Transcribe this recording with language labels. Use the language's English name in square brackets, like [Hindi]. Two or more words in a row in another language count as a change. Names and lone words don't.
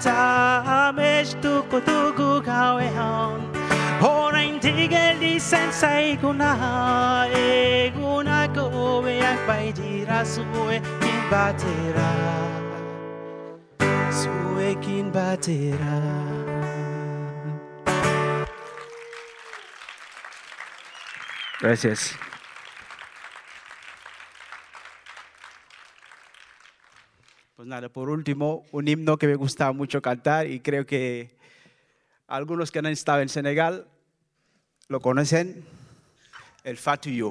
[Basque] Ta amestuko dugu gauean oraindik gelditzen zaiguna. Egunak hobeak baitira zuekin batera. zurekin batera. [Spanish] Gracias. Pues nada, por último, un himno que me gusta mucho cantar y creo que algunos que han estado en Senegal lo conocen, el Fatou Yo.